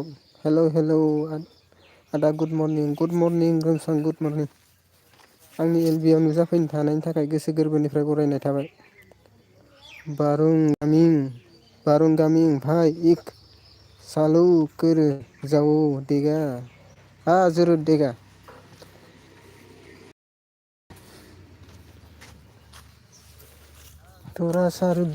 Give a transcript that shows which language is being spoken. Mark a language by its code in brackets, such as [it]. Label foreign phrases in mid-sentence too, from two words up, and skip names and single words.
[en] Hello. Ada good morning. Good morning, Gemsrang, good morning. [brx] आंनि एलबियाव नुजाफैनो थानायनि थाखाय गोसो गोरबोनिफ्राय बरायनाय थाबाय। बारुं गामिं [hi] भाई एक सालू कर जाओ देगा हाँ जरूर देगा थोड़ा सा